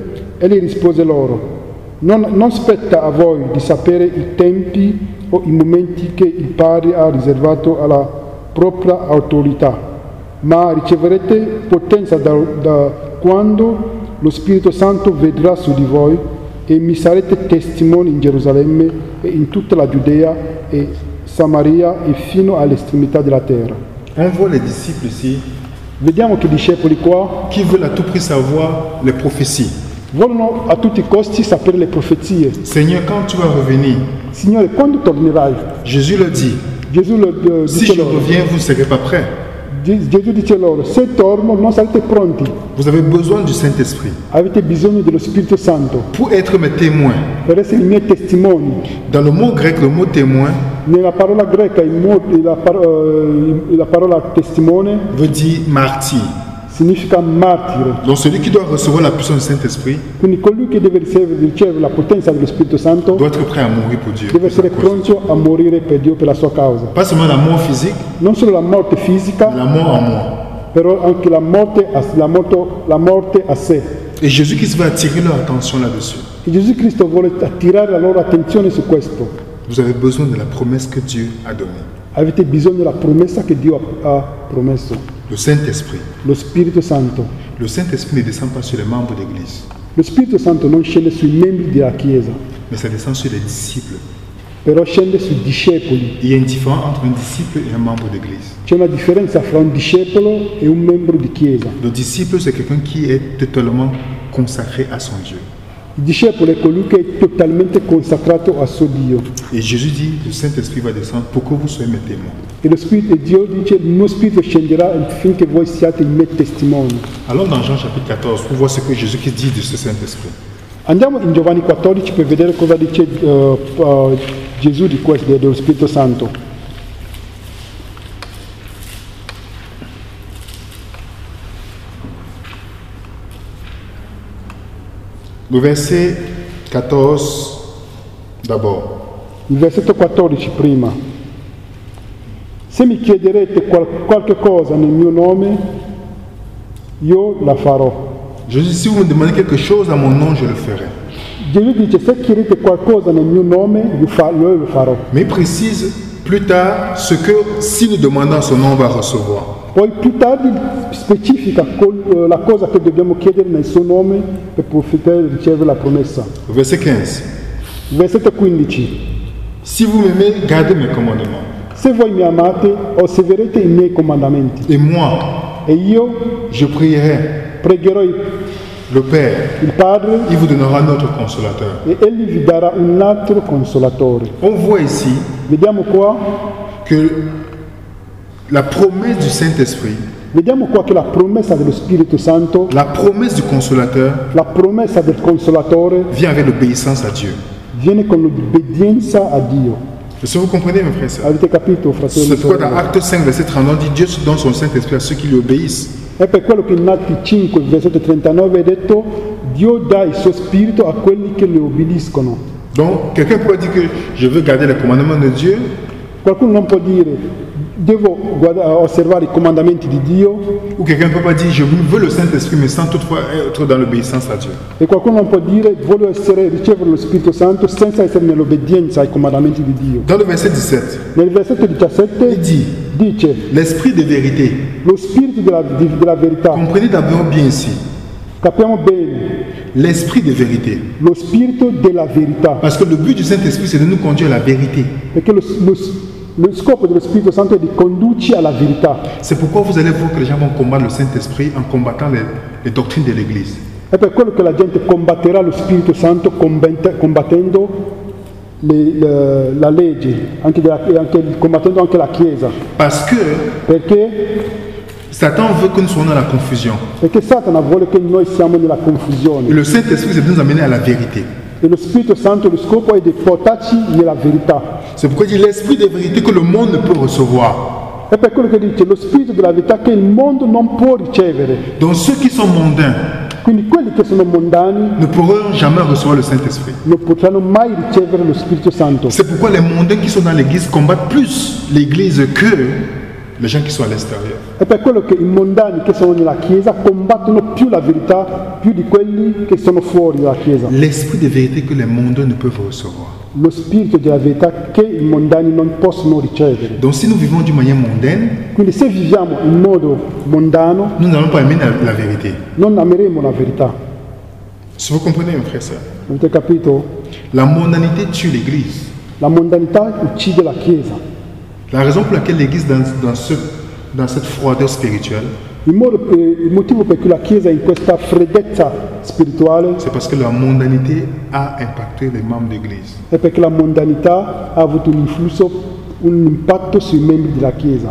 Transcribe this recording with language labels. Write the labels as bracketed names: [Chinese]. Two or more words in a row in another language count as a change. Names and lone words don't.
[Italian] Egli rispose loro: non spetta a voi di sapere i tempi o i momenti che il Padre ha riservato alla propria autorità, ma riceverete potenza da quando lo Spirito Santo vedrà su di voi, e mi sarete testimoni in Gerusalemme e in tutta la Giudea e Samaria e fino all'estremità della terra. [French] On voit les disciples ici [Italian] Vediamo che i discepoli qua [French] qui veulent à tout prix savoir les prophéties. [Italian] vogliono a tutti i costi sapere le profezie. [French] Seigneur, quand tu vas revenir, [Italian] Signore, quando tornerai? [French] Jésus le dit, [Italian] Gesù [French] si [Italian] dice [French] je [Italian] loro, [French] reviens, vous ne serez pas prêts. [Italian] Gesù dice loro: se torno non sarete pronti, [French] Vous avez besoin du Saint-Esprit [Italian] avete bisogno dello Spirito Santo [French] pour être mes témoins. [Italian] per essere i miei testimoni. [French] Dans le mot grec, le mot témoin [Italian] Nella parola greca la parola testimone [French] veut dire martyr. [Italian] significa martire. [French] Donc celui qui doit recevoir la puissance du Saint-Esprit [Italian] Quindi colui che deve ricevere la potenza dello Spirito Santo [French] doit être prêt à mourir pour Dieu. [Italian] deve essere pronto a morire per Dio, per la sua causa. [French] Pas seulement la mort physique, [Italian] Non solo la morte fisica, [French] mais la mort en moi. [Italian] però anche la morte a sé. [French] Et Jésus-Christ veut attirer leur attention là-dessus. [Italian] E Gesù Cristo vuole attirare la loro attenzione su questo. [French] Vous avez besoin de la promesse que Dieu a donnée. [Italian] Avete bisogno della promessa che Dio ha promesso, [French] Le Saint-Esprit. [Italian] lo Spirito Santo. [French] Le Saint-Esprit ne descend pas sur les membres d'Église, [Italian] Lo Spirito Santo non scende sui membri della Chiesa, [French] mais ça descend sur les disciples. [Italian] però scende sui discepoli. [French] Il y a une différence entre un disciple et un membre d'Église. [Italian] C'è una differenza fra un discepolo e un membro di Chiesa. [French] Le disciple, c'est quelqu'un qui est totalement consacré à son Dieu. [Italian] Il discepolo è colui che è totalmente consacrato a suo Dio. [French] Et Jésus dit, le Saint-Esprit va descendre pour que vous soyez mes témoins. [Italian] E Dio dice: il mio Spirito scenderà affinché voi siate i miei testimoni. [French] Allons dans Jean chapitre 14 pour voir ce que Jésus-Christ dit de ce Saint-Esprit. [Italian] Andiamo in Giovanni 14 per vedere cosa dice Gesù di questo, dello Spirito Santo. [French] Le verset 14 d'abord. [Italian] Il versetto 14 prima. Se mi chiederete qualche cosa nel mio nome, io la farò. [French] Jésus dit, si vous me demandez quelque chose à mon nom, je le ferai. [Italian] Gesù dice: se chiedete qualcosa nel mio nome, io lo farò. [French] Mais il précise plus tard ce que, si nous demandons à son nom, on va recevoir. [Italian] Poi più tardi specifica la cosa che dobbiamo chiedere nel suo nome per poter ricevere la promessa. [French] Verset 15. [Italian] Versetto 15. [French] Si vous m'aimez, gardez mes commandements. [Italian] Se voi mi amate, osserverete i miei comandamenti. [French] Et moi, [Italian] E io [French] je prierai [Italian] pregherò [French] le Père. [Italian] il Padre [French] Il vous donnera un autre consolateur. [Italian] e Egli vi darà un altro consolatore. [French] On voit ici [Italian] Vediamo qua [French] que la promesse du Saint-Esprit, [Italian] Vediamo qua che la promessa dello Spirito Santo, [French] la promesse du consolateur [Italian] la promessa del Consolatore [French] vient avec l'obéissance à Dieu. [Italian] viene con l'obbedienza a Dio. [French] Est-ce que vous comprenez, mes frères et sœurs? [Italian] Avete capito, fratelli e [French] C'est pourquoi dans [Italian] sorelle? [French] Acte 5, verset 39, on dit Dieu donne son Saint-Esprit à ceux qui lui obéissent. [Italian] È per quello che in Atti 5, versetto 39 è detto: Dio dà il suo Spirito a quelli che le obbediscono. [French] Donc, quelqu'un peut dire que je veux garder les commandements de Dieu, [Italian] Qualcuno non può dire: devo osservare i comandamenti di Dio, [French] ou quelqu'un ne peut pas dire je veux le Saint-Esprit, mais sans toutefois être dans l'obéissance à Dieu. [Italian] e qualcuno non può dire: voglio ricevere lo Spirito Santo senza essere nell'obbedienza ai comandamenti di Dio. [French] Dans le verset 17, [Italian] Nel versetto [French] il 17 dit [Italian] dice: [French] l'Esprit de vérité. [Italian] lo Spirito della verità. [French] Comprenez d'abord bien ici, [Italian] Capiamo bene, [French] l'Esprit de vérité. [Italian] lo Spirito della verità. [French] Parce que le but du Saint-Esprit, c'est de nous conduire à la vérité. [Italian] Perché lo scopo dello Spirito Santo è di condurci alla verità. [French] C'est pourquoi vous allez voir que les gens vont combattre le Saint-Esprit en combattant les doctrines de l'Église. [Italian] È per quello che la gente combatterà lo Spirito Santo combattendo la legge, combattendo anche la Chiesa. [French] Parce que [Italian] Perché? [French] Satan veut que nous soyons dans la confusion. [Italian] Perché Satana vuole che noi siamo nella [French] Et [Italian] confusione. [French] le Saint-Esprit, c'est de nous amener à la vérité. [Italian] E lo Spirito Santo, lo scopo è di portarci nella verità. [French] C'est pourquoi il dit l'esprit de vérité que le monde ne peut recevoir. [Italian] È per quello che dice lo Spirito della verità che il mondo non può ricevere. [French] Donc ceux qui sont mondains [Italian] Quindi quelli che sono mondani [French] ne pourront jamais recevoir le Saint-Esprit. [Italian] non potranno mai ricevere lo Spirito Santo. [French] C'est pourquoi les mondains qui sont dans l'église combattent plus l'église que les gens qui sont à l'extérieur. [Italian] È per quello che i mondani che sono nella Chiesa combattono più la verità più di quelli che sono fuori dalla Chiesa. [French] L'esprit de vérité que les mondains ne peuvent recevoir. [Italian] Lo spirito della verità che i mondani non possono ricevere. [French] Donc si nous vivons d'une manière mondaine, [Italian] Quindi se viviamo in modo mondano [French] nous n'allons pas aimer la vérité. [Italian] non ameremo la verità. [French] Si vous comprenez, mes frères et sœurs, [Italian] Avete capito? [French] la mondanité tue l'église. [Italian] La mondanità uccide la Chiesa. [French] La raison pour laquelle l'église dans cette froideur spirituelle, [Italian] Il motivo per cui la Chiesa è in questa freddezza spirituale [French] c'est parce que la mondanité a impacté les membres d'église. [Italian] è perché la mondanità ha avuto un impatto sui membri della Chiesa.